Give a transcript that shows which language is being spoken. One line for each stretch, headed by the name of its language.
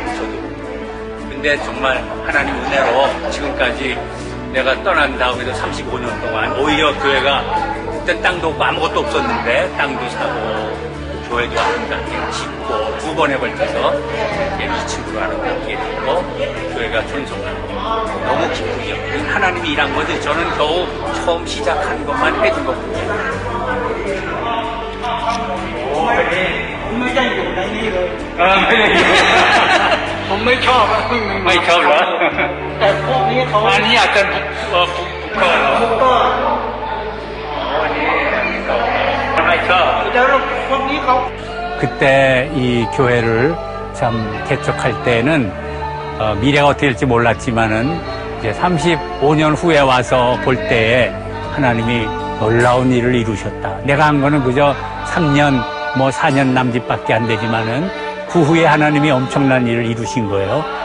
Korean: 저도. 근데 정말 하나님 은혜로 지금까지 내가 떠난 다음에도 35년 동안 오히려 교회가 그때 땅도 없고 아무것도 없었는데 땅도 사고 교회도 아름답게 짓고 두 번에 걸쳐서 2층으로 아름답게 짓고 교회가 존속하고 너무 기쁘죠. 하나님이 일한 거지 저는 겨우 처음 시작한 것만 해준 거거든요.
Thai: ผมไม่ได้อยู่ในนี้เลยผมไม่ชอบ ไม่ชอบเหรอ แต่พวกนี้เขา อันนี้อาจจะบุกเบิก อันนี้ไม่ชอบ แล้วพวกนี้เขา
Korean: 그때 이 교회를 참 개척할 때는 미래가 어떻게 될지 몰랐지만은 이제 35년 후에 와서 볼 때에 하나님이 놀라운 일을 이루셨다. 내가 한 거는 그저 3년, 뭐 4년 남짓밖에 안 되지만은 그 후에 하나님이 엄청난 일을 이루신 거예요.